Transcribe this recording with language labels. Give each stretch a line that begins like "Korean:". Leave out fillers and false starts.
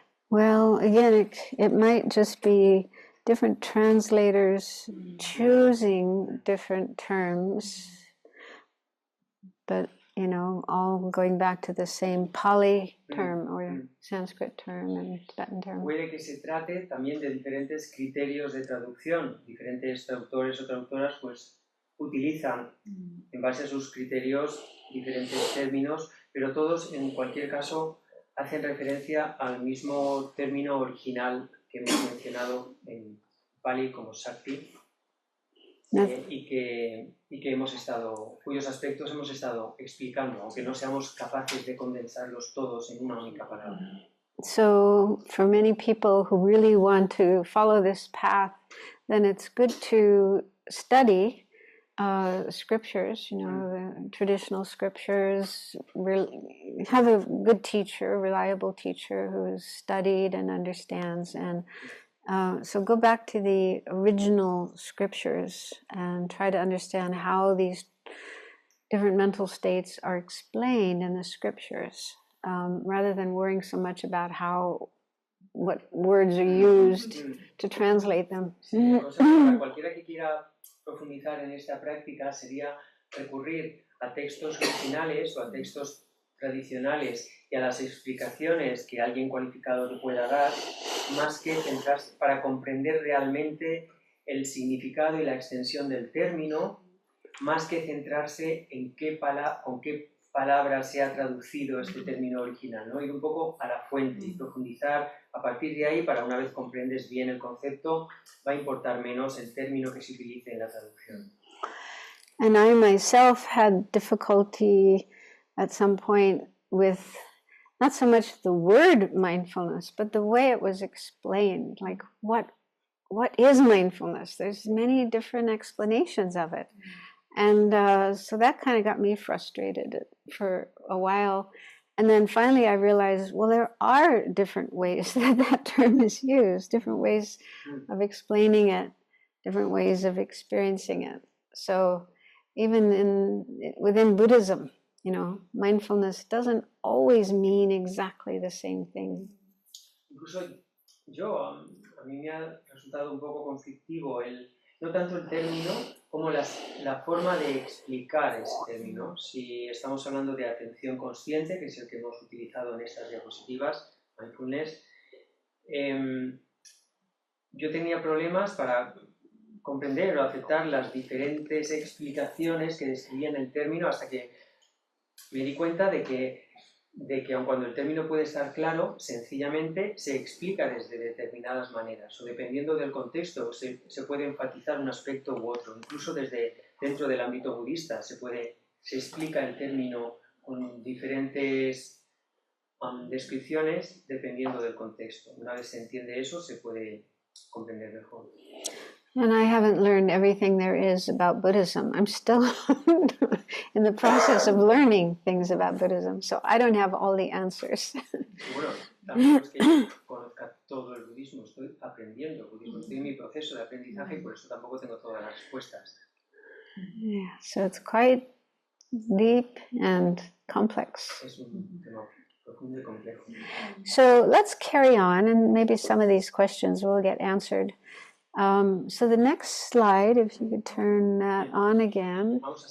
English: Well, again, it might just be different translators choosing different terms, but all going back to the same Pali term or Sanskrit term and Tibetan term.
Spanish: Puede que se trate también de diferentes criterios de traducción. Diferentes traductores o traductoras pues utilizan en base a sus criterios diferentes términos, pero todos en cualquier caso hacen referencia al mismo término original que hemos mencionado en Pali como Shakti. Y que cuyos aspectos hemos estado explicando, aunque no seamos capaces de condensarlos todos en una única palabra.
English: So, for many people who really want to follow this path, then it's good to study scriptures, the traditional scriptures, have a good teacher, reliable teacher who's studied and understands. And so go back to the original scriptures and try to understand how these different mental states are explained in the scriptures, rather than worrying so much about what words are used to translate them.
Spanish: Sí, para cualquiera que quiera profundizar en esta práctica sería recurrir a textos originales o a textos tradicionales y a las explicaciones que alguien cualificado te pueda dar, más que centrarse para comprender realmente el significado y la extensión del término, más que centrarse en con qué palabras se ha traducido este término original, ¿no? Ir un poco a la fuente y profundizar a partir de ahí. Para una vez comprendes bien el concepto, va a importar menos el término que se utilice en la traducción.
English: And I myself had difficulty at some point with not so much the word mindfulness, but the way it was explained. Like, what is mindfulness? There's many different explanations of it. And so that kind of got me frustrated for a while. And then finally I realized, well, there are different ways that term is used, different ways of explaining it, different ways of experiencing it. So even within Buddhism, mindfulness doesn't always mean exactly the same thing.
Spanish: Incluso a mí me ha resultado un poco conflictivo no tanto el término como la forma de explicar ese término. Si estamos hablando de atención consciente, que es el que hemos utilizado en estas diapositivas, mindfulness, yo tenía problemas para comprender o aceptar las diferentes explicaciones que describían el término, hasta que me di cuenta de que aun cuando el término puede estar claro, sencillamente se explica desde determinadas maneras, o dependiendo del contexto se puede enfatizar un aspecto u otro. Incluso dentro del ámbito budista se explica el término con diferentes descripciones dependiendo del contexto. Una vez se entiende eso, se puede comprender mejor.
English: And I haven't learned everything there is about Buddhism. I'm still in the process of learning things about Buddhism, so I don't have all the answers.
Spanish: Bueno, tampoco es que yo conozca todo el budismo, estoy aprendiendo budismo, estoy en mi proceso de aprendizaje y por eso tampoco tengo todas las respuestas.
English: Yeah, so it's quite deep and complex.
Spanish: Es un tema profundo y complejo.
English: So let's carry on, and maybe some of these questions will get answered. So the next slide, if you could turn that on again.